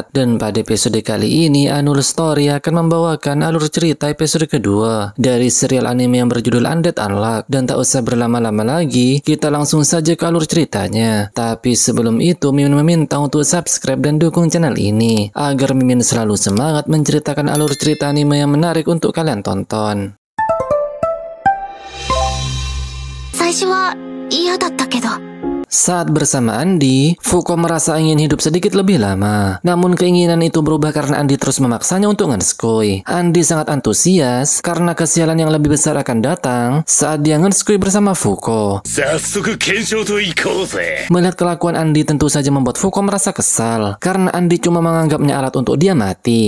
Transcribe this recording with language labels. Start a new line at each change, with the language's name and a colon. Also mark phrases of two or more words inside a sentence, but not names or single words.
Indonesian: Dan pada episode kali ini, Anul Story akan membawakan alur cerita episode kedua dari serial anime yang berjudul Undead Unluck. Dan tak usah berlama-lama lagi, kita langsung saja ke alur ceritanya. Tapi sebelum itu, Mimin meminta untuk subscribe dan dukung channel ini, agar Mimin selalu semangat menceritakan alur cerita anime yang menarik untuk kalian tonton.
Japanese: 最初は嫌だったけど
Indonesian: Saat bersama Andi, Fuko merasa ingin hidup sedikit lebih lama. Namun keinginan itu berubah karena Andi terus memaksanya untuk ngenskui. Andi sangat antusias karena kesialan yang lebih besar akan datang saat dia ngenskui bersama Fuko. Melihat kelakuan Andi tentu saja membuat Fuko merasa kesal karena Andi cuma menganggapnya alat untuk dia mati.